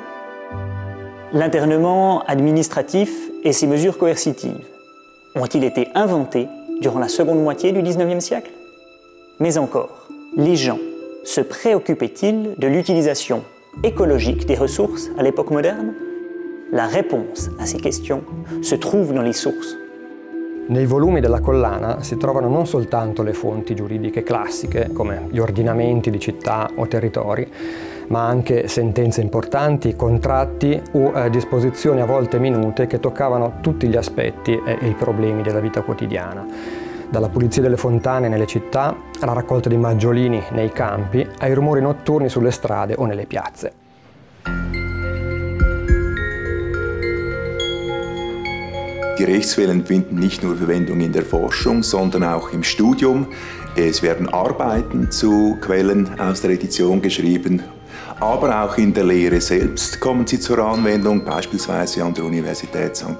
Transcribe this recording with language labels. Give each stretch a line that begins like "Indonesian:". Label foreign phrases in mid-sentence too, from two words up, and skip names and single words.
French: L'internement administratif et ses mesures coercitives ont-ils été inventés durant la seconde moitié du XIXe siècle? Mais encore, les gens se préoccupaient-ils de l'utilisation écologique des ressources à l'époque moderne? La réponse a ces questions se trouve dans les sources.
Italian: Nei volumi della collana si trovano non soltanto le fonti giuridiche classiche, come gli ordinamenti di città o territori, ma anche sentenze importanti, contratti o disposizioni a volte minute che toccavano tutti gli aspetti e i problemi della vita quotidiana. Dalla pulizia delle fontane nelle città, alla raccolta di maggiolini nei campi, ai rumori notturni sulle strade o nelle piazze.
German: Die Rechtsquellen finden nicht nur Verwendung in der Forschung, sondern auch im Studium. Es werden Arbeiten zu Quellen aus der Edition geschrieben, aber auch in der Lehre selbst kommen sie zur Anwendung, beispielsweise an der Universität St.